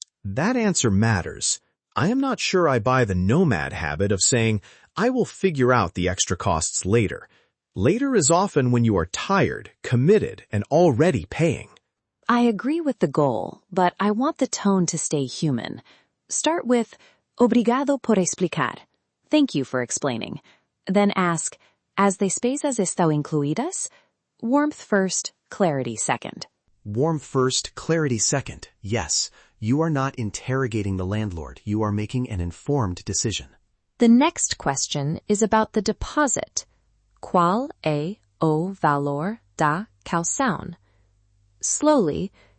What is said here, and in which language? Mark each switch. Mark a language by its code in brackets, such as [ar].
[en] That answer matters. I am not sure I buy the nomad habit of saying, I will figure out the extra costs later. Later is often when you are tired, committed, and already paying. I agree with the goal, but I want the tone to stay human. Start with, [pt] obrigado por explicar. [en] Thank you for explaining. Then ask, [pt] as despesas estão incluídas? [en] Warmth first, clarity second. Warmth first, clarity second. Yes, you are not interrogating the landlord. You are making an informed decision. The next question is about the deposit. [pt] Qual é o valor da caução? [en] Slowly.